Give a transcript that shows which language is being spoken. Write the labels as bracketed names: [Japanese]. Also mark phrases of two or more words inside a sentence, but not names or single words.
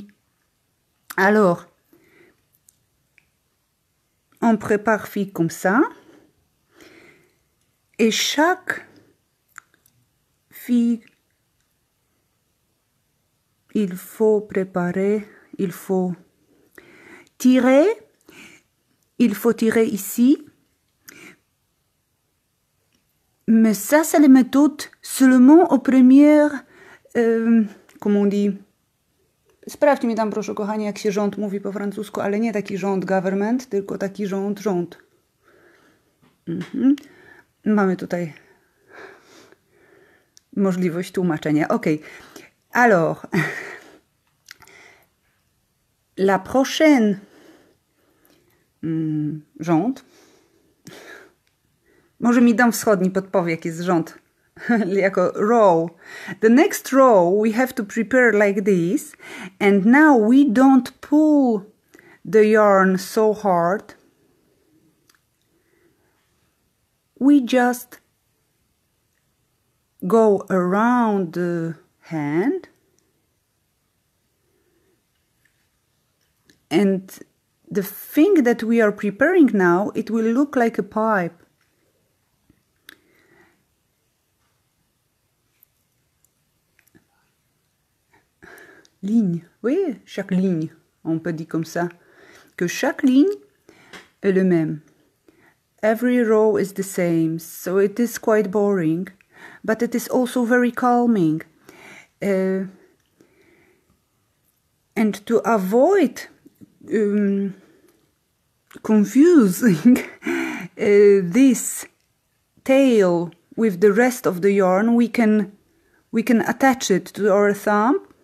[French] Alors, on prépare fille comme ça et chaque fille, il faut préparer, il faut tirer ici. Mais ça, c'est les méthodes seulement aux premières, comment on dit? [Polish] Sprawdź mi tam, proszę kochani, jak się rząd mówi po francusku, ale nie taki rząd government, tylko taki rząd. Mamy tutaj możliwość tłumaczenia. [French] Ok. Alors, la prochaine rząd. [Polish] Może mi dom wschodni podpowie, jaki jest rząd. Jako row. [English] The next row we have to prepare like this. And now we don't pull the yarn so hard. We just go around the hand. And the thing that we are preparing now, it will look like a pipe. [French] Ligne, oui, chaque ligne, on peut dire comme ça, que chaque ligne est le même. [English] Every row is the same, so it is quite boring, but it is also very calming. And to avoid confusing this tail with the rest of the yarn, we can attach it to our thumb.